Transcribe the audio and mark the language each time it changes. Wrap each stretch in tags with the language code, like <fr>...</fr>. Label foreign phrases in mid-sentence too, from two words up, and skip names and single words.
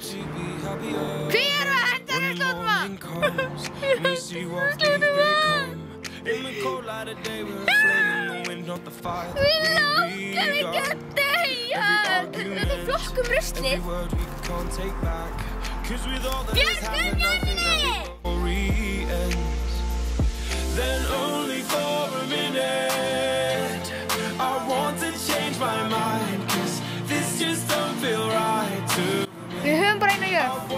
<is>Hví erum við að henda ruslunum að? Við langar ekki að deyja. Við flokkum ruslið. Björgum jörðinni!</is> <en>Then only for a minute I want to change my mind, 'cause this just don't feel right to.</en> <is>Við höfum bara eina jörð.</is>